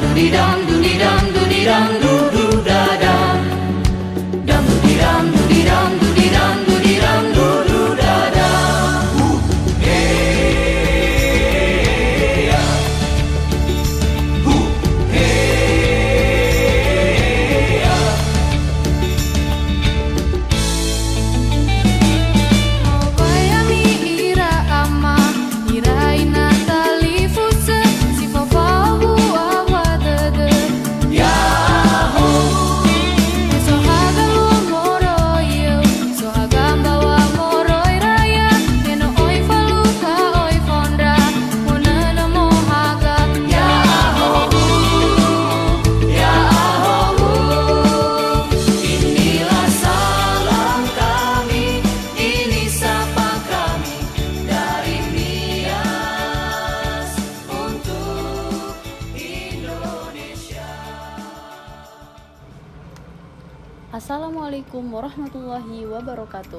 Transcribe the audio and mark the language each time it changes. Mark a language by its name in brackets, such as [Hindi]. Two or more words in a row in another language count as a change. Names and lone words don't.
[Nias] dum doody dum doody dum doo doo da dum. Dum doody dum doody dum doody dum doody dum doo doo da dum. Hey ya. Hey ya. Bayami ira ama iraina talifusa si fafahu awadada Yahoo. so hagalu moroyo so hagamba wa moroi raya eno oi faluka oi fondra monana mohaga Yahoo. Yahoo. [Indonesian] Inilah salam kami, ini sapa kami dari Nias untuk Indonesia. [Arabic] السلام عليكم ورحمة الله وبركاته.